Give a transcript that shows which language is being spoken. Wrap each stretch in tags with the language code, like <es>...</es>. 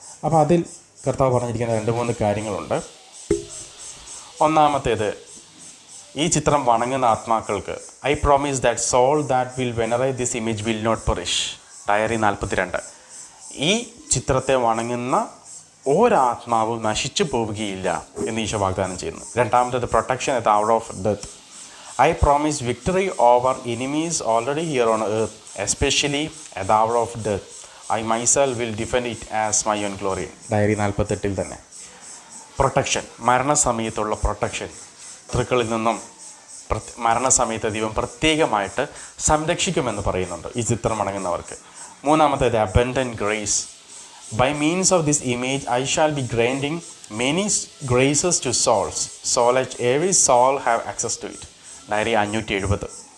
<ml>അപ്പോൾ അതിൽ കർത്താവ് പറഞ്ഞിരിക്കുന്ന 2-3 കാര്യങ്ങളുണ്ട്. ഒന്നാമത്തേത്, ഈ ചിത്രം വണങ്ങുന്ന ആത്മാക്കൾക്ക്</ml> <en>I promise that soul that will venerate this image will not perish.</en> <ml>Diary 42. ഈ ചിത്രത്തെ വണങ്ങുന്ന ഒരാത്മാവും നശിച്ചു പോവുകയില്ല എന്ന് ഈശോ വാഗ്ദാനം ചെയ്യുന്നു. രണ്ടാമത്തേത്,</ml> <en>Protection at out of death. I promise victory over enemies already here on earth, especially at the hour of death. I myself will defend it as my own glory.</en> <ml>Diary 48 തന്നെ. Protection, മരണസമയത്തുള്ള protection, ശത്രുക്കളിൽ നിന്നും മരണസമയത്ത് ദൈവം പ്രത്യേകമായിട്ട് സംരക്ഷിക്കുമെന്ന് പറയുന്നുണ്ട് ഈ ചിത്രം വണങ്ങുന്നവർക്ക്. മൂന്നാമത്തേത്</ml> <en>Abundant grace. By means of this image I shall be granting many graces to souls, so let every soul have access to it. Diary 570.</en>